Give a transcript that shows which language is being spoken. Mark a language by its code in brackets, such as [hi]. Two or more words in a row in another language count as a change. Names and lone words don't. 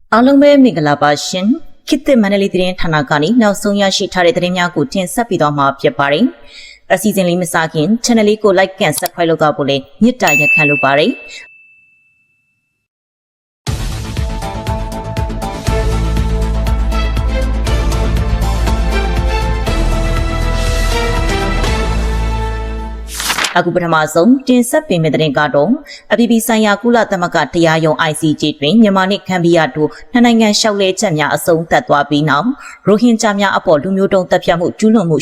[my] အားလုံးပဲမင်္ဂလာပါရှင်ခေတ်သစ်မန္တလေးသတင်းဌာနကနေနောက်ဆုံးရရှိထားတဲ့သတင်းများကိုတင်ဆက်ပေးသွားမှာဖြစ်ပါတယ်အစီအစဉ်လေးမစခင် channel လေးကို [en] like and subscribe [my] လုပ်သွားဖို့လည်းမြစ်တာရက်ခံလိုပါတယ် အခုပထမဆုံးတင်ဆက်ပေးမယ့်သတင်းကတော့အပြည်ပြည်ဆိုင်ရာကုလသမဂ္ဂတရားရုံး ICJ တွင်မြန်မာနှင့်ဂမ်ဘီယာတို့နှစ်နိုင်ငံရှောက်လဲချက်များအဆုံးသတ်သွားပြီးနောက်ရိုဟင်ဂျာများအပေါ်လူမျိုးတုံးတပ်ဖြတ်မှုကျူးလွန်မှု